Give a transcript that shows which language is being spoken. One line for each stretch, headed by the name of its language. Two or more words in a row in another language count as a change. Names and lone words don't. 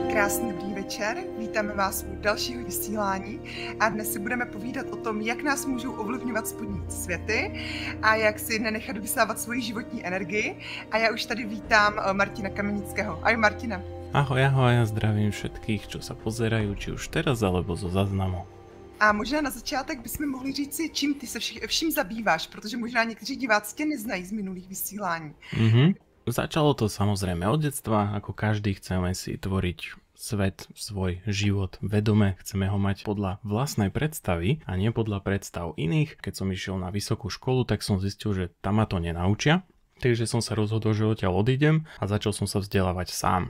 Czech: Krásný dobrý večer, vítáme vás u dalšího vysílání a dnes si budeme povídat o tom, jak nás můžou ovlivňovat spodní světy a jak si nenechat vysávat svoji životní energii. A já už tady vítám Martina Kamenického. Ahoj Martina.
Slovak: Ahoj, ahoj, ja zdravím všetkých, čo sa pozerajú, či už teraz, alebo zo záznamu.
Czech: A možná na začátek bychom mohli říct si, čím ty se vším zabýváš, protože možná někteří diváci tě neznají z minulých vysílání.
Slovak: Začalo to samozrejme od detstva, ako každý chceme si tvoriť svet, svoj život vedome, chceme ho mať podľa vlastnej predstavy a nie podľa predstav iných. Keď som išiel na vysokú školu, tak som zistil, že tam ma to nenaučia. Takže som sa rozhodol, že odtiaľ odídem a začal som sa vzdelávať sám.